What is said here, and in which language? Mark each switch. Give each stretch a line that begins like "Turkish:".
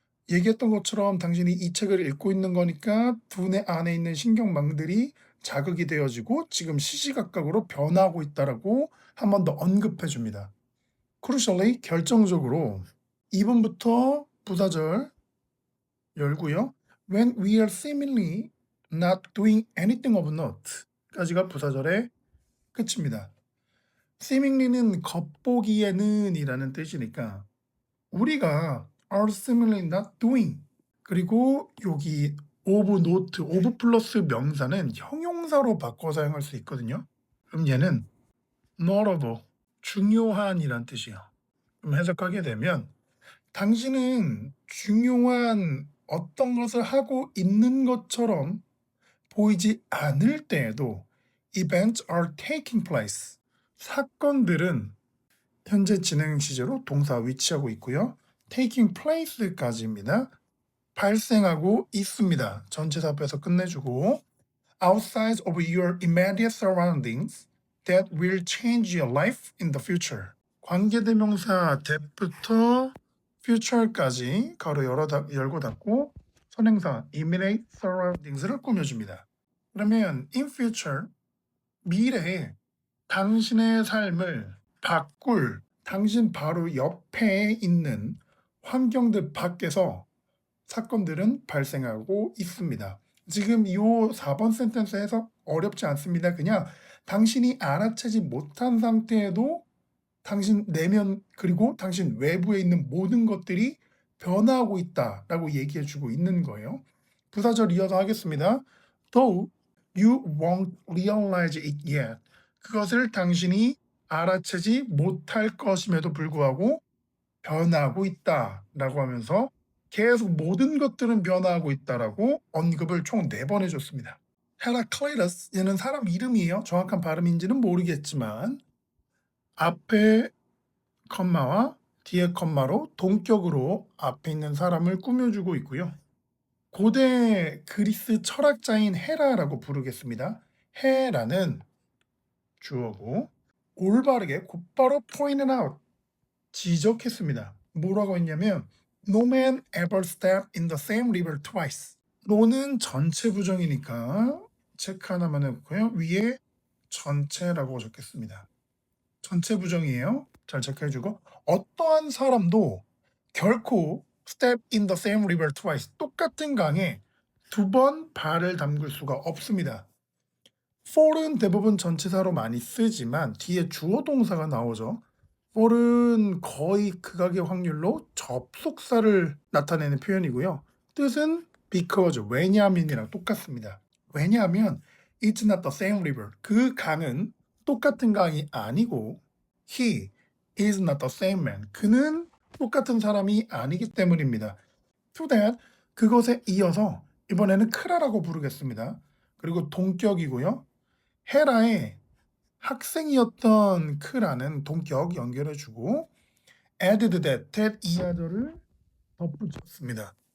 Korean: 얘기했던 것처럼 당신이 이 책을 읽고 있는 거니까 두뇌 안에 있는 신경망들이 자극이 되어지고 지금 시시각각으로 변화하고 있다라고 한 번 더 언급해 줍니다. crucially, 결정적으로 2번부터 부사절 열고요.
English: When we are seemingly not doing anything of note
Korean: 까지가 부사절의 끝입니다. seemingly는 겉보기에는 이라는 뜻이니까 우리가
English: are seemingly not doing
Korean: 그리고 여기 of note, of 플러스 명사는 형용사로 바꿔 사용할 수 있거든요. 그럼 얘는 notable, 중요한이란 뜻이에요. 그럼 해석하게 되면 당신은 중요한 어떤 것을 하고 있는 것처럼 보이지 않을 때에도
English: events are taking place.
Korean: 사건들은 현재 진행 시제로 동사 위치하고 있고요. taking place까지입니다. 발생하고 있습니다. 전체사 앞에서 끝내주고
English: outside of your immediate surroundings that will change your life in the future.
Korean: 관계대명사 that부터 future까지 가로 열고 닫고 선행사 immediate surroundings를 꾸며줍니다. 그러면 in future, 미래에 당신의 삶을 바꿀 당신 바로 옆에 있는 환경들 밖에서 사건들은 발생하고 있습니다. 지금 이 4번 센텐스 해석 어렵지 않습니다. 그냥 당신이 알아채지 못한 상태에도 당신 내면 그리고 당신 외부에 있는 모든 것들이 변화하고 있다라고 얘기해 주고 있는 거예요. 부사절 이어서 하겠습니다.
English: Though you won't realize it yet.
Korean: 그것을 당신이 알아채지 못할 것임에도 불구하고 변화하고 있다라고 하면서 계속 모든 것들은 변화하고 있다라고 언급을 총 4번 해줬습니다. 헤라클레이터스 얘는 사람 이름이에요. 정확한 발음인지는 모르겠지만 앞에 컴마와 뒤에 컴마로 동격으로 앞에 있는 사람을 꾸며주고 있고요. 고대 그리스 철학자인 헤라라고 부르겠습니다. 헤라는 주어고 올바르게 곧바로 point out 지적했습니다. 뭐라고 했냐면
English: No man ever stepped in the same river twice.
Korean: no는 전체 부정이니까 체크 하나만 해볼까요? 위에 전체라고 적겠습니다. 전체 부정이에요. 잘 체크해주고 어떠한 사람도 결코
English: step in the same river twice
Korean: 똑같은 강에 2번 발을 담글 수가 없습니다. for은 대부분 전치사로 많이 쓰지만 뒤에 주어 동사가 나오죠. for은 거의 극악의 확률로 접속사를 나타내는 표현이고요. 뜻은 because, 왜냐하면이랑 똑같습니다. 왜냐하면
English: it's not the same river.
Korean: 그 강은 똑같은 강이 아니고
English: he is not the same man.
Korean: 그는 똑같은 사람이 아니기 때문입니다. to that, 그것에 이어서 이번에는 크라라고 부르겠습니다. 그리고 동격이고요. 헤라의 학생이었던 크라는 동격 연결해주고 added that 이하절을 덧붙였습니다.